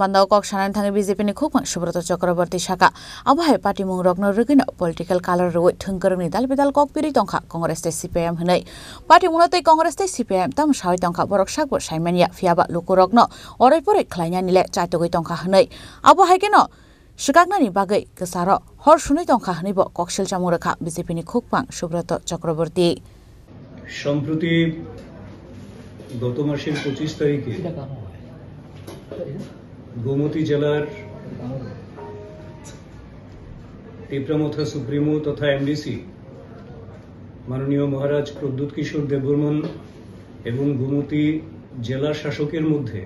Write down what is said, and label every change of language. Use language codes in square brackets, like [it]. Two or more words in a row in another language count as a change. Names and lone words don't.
[trp] Panda Kok Shanan Thangi BJP ni Khokpang Subrata Chakraborty Shaka Abahai Party Mungrokno Rugina [en] Political Color [trp] Road Thungkarni Dalbidal Kok Piri Tongkha Congress te CPM Hnai Party Mungnote Congress te CPM Tam Shawi Tongkha Borok Shakbo Shaimania Fiaba Lukurokno Orai Pore Khlainya Nile Chaitogoi Tongkha Hnai Abahai Keno Shikaknani bagai kesaro hor sunai tongkha hnibo kokshil chamuraka BJP ni Khokpang Subrata Chakraborty [bn] সম্প্রতি গত মাসের 25 তারিখে গোমতী জেলার টিপ্রামথা সুপ্রিমো তথা এমডিসি মাননীয় মহারাজ প্রদ্যুৎ কিশোর দেববর্মন এবং গোমতী জেলা শাসকের মধ্যে